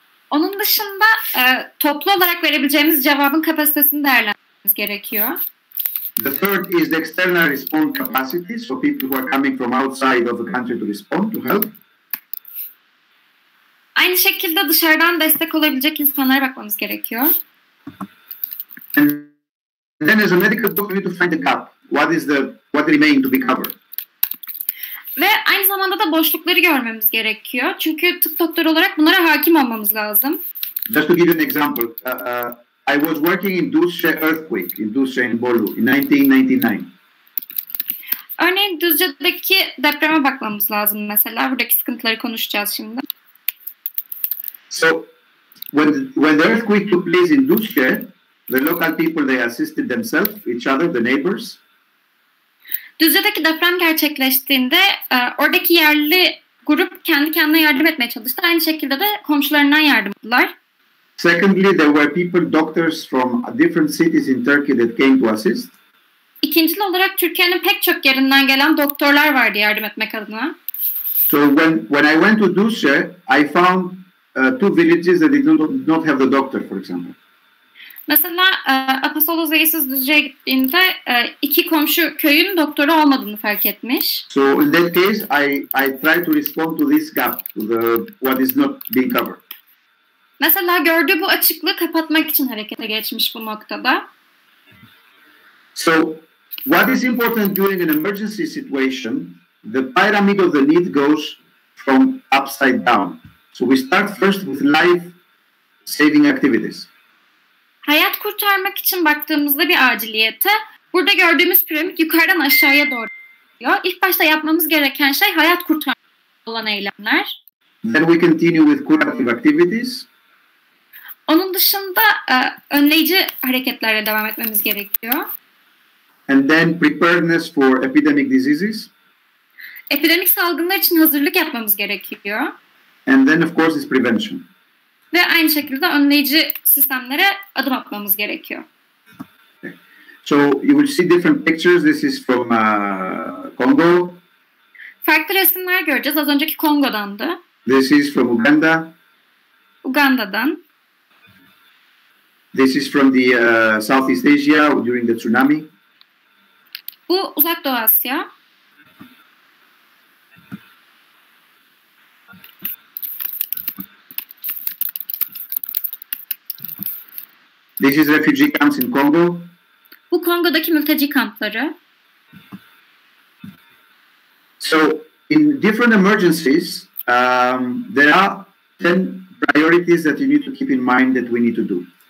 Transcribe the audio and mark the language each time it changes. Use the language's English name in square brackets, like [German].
[Turkish] Onun dışında toplu olarak verebileceğimiz cevabın kapasitesini değerlendirmemiz gerekiyor. [English] The third is the external response capacity, so people who are coming from outside of the country to respond, to help. [Turkish] Aynı şekilde dışarıdan destek olabilecek insanlara bakmamız gerekiyor. [English] And then as a medical doctor, you need to find the gap. What remains to be covered? [Turkish] Ve aynı zamanda da boşlukları görmemiz gerekiyor. Çünkü tıp doktoru olarak bunlara hakim olmamız lazım. [English] Just to give you an example, I was working in Düzce earthquake, in Düzce in Bolu, in 1999. [Turkish] Örneğin Düzce'deki depreme bakmamız lazım mesela. Buradaki sıkıntıları konuşacağız şimdi. [English] So, when the earthquake took place in Düzce, the local people, they assisted themselves, each other, the neighbors. [Turkish] Düzce'deki deprem gerçekleştiğinde oradaki yerli grup kendi kendine yardım etmeye çalıştı. Aynı şekilde de komşularından yardım aldılar. [English] Secondly, there were people, doctors from different cities in Turkey that came to assist. [Turkish] İkincil olarak Türkiye'nin pek çok yerinden gelen doktorlar vardı yardım etmek adına. [English] So when I went to Düzce, I found two villages that did not have the doctor, for example. [Turkish] Mesela Apostolos Veizis'in Düzce'ye gittiğinde iki komşu köyün doktoru olmadığını fark etmiş. [English] So in that case, I try to respond to this gap, to what is not being covered. [Turkish] Mesela gördüğü bu açıklığı kapatmak için harekete geçmiş bu noktada. [English] So what is important during an emergency situation? The pyramid of the need goes from upside down. So we start first with life-saving activities. [Turkish] Hayat kurtarmak için baktığımızda bir aciliyete, burada gördüğümüz piramit yukarıdan aşağıya doğru gidiyor. İlk başta yapmamız gereken şey hayat kurtarmak olan eylemler. [English] Then we continue with curative activities. [Turkish] Onun dışında önleyici hareketlerle devam etmemiz gerekiyor. [English] And then preparedness for epidemic diseases. [Turkish] Epidemik salgınlar için hazırlık yapmamız gerekiyor. [English] And then of course is prevention. [Turkish] Ve aynı şekilde önleyici sistemlere adım atmamız gerekiyor. [English] Okay. So you will see different pictures. This is from Congo. [Turkish] Farklı resimler göreceğiz. Az önceki Kongo'dandı. [English] This is from Uganda. [Turkish] Uganda'dan. [English] This is from the Southeast Asia during the tsunami. [Turkish] Bu Uzak Doğu Asya. [English] This is refugee camps in Congo. [Turkish] Bu Kongo'daki mülteci kampları. [English] So in different emergencies, there are 10 priorities that you need to keep in mind that we need to do.